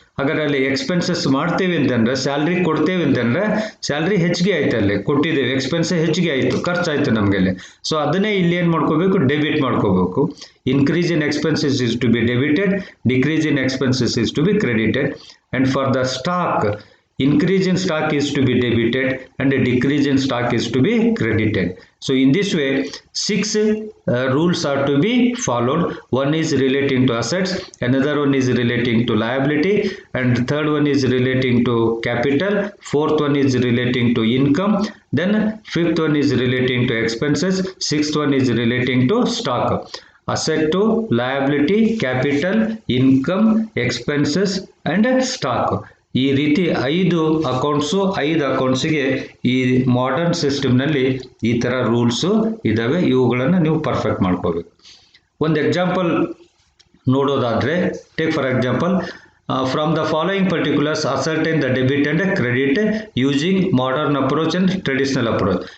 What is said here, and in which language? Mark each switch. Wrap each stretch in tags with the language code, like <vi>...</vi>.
<kn>ಹಾಗಾದ್ರೆ ಅಲ್ಲಿ ಎಕ್ಸ್ಪೆನ್ಸಸ್ ಮಾಡ್ತೇವೆ ಅಂತಂದ್ರೆ, ಸ್ಯಾಲ್ರಿ ಕೊಡ್ತೇವೆ ಅಂತಂದ್ರೆ ಸ್ಯಾಲ್ರಿ ಹೆಚ್ಚಿಗೆ ಆಯ್ತು, ಅಲ್ಲಿ ಕೊಟ್ಟಿದ್ದೇವೆ, ಎಕ್ಸ್ಪೆನ್ಸ್ ಹೆಚ್ಚಿಗೆ ಆಯಿತು, ಖರ್ಚಾಯಿತು ನಮಗೆಲ್ಲಿ. ಸೊ ಅದನ್ನೇ ಇಲ್ಲಿ ಏನು ಮಾಡ್ಕೋಬೇಕು, ಡೆಬಿಟ್ ಮಾಡ್ಕೋಬೇಕು.</kn> <en>Increase in expenses is to be debited, decrease in expenses is to be credited. And for the stock, increase in stock is to be debited and a decrease in stock is to be credited. So in this way, 6 rules are to be followed. One is relating to assets, another one is relating to liability, and third one is relating to capital, fourth one is relating to income, then fifth one is relating to expenses, sixth one is relating to stock. Asset to liability, capital, income, expenses and stock.</en> <kn>ಈ ರೀತಿ 5 accounts, 5 ಅಕೌಂಟ್ಸಿಗೆ ಈ modern ಸಿಸ್ಟಮ್ನಲ್ಲಿ ಈ ಥರ rules ಇದ್ದಾವೆ. ಇವುಗಳನ್ನು ನೀವು perfect ಮಾಡ್ಕೋಬೇಕು. ಒಂದು ಎಕ್ಸಾಂಪಲ್ ನೋಡೋದಾದರೆ,</kn> <en>Take for example, from the following particulars ascertain the debit and credit using modern approach and traditional approach.</en>